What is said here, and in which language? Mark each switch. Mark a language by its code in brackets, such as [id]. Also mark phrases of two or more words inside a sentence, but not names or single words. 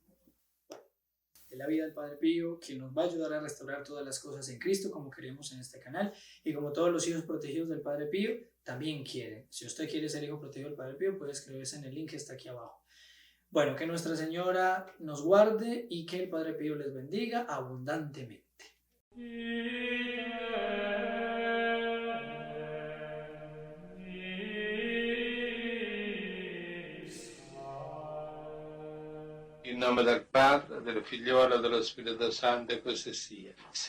[es] De la vida del Padre Pío, que nos va a ayudar a restaurar todas las cosas en Cristo, como queremos en este canal, y como todos los hijos protegidos del Padre Pío también quieren. Si usted quiere ser hijo protegido del Padre Pío, puede escribirse en el link que está aquí abajo. Bueno, que Nuestra Señora nos guarde y que el Padre Pío les bendiga abundantemente. [it] In nome del Padre, del Figliolo e dello Spirito Santo, e così sia.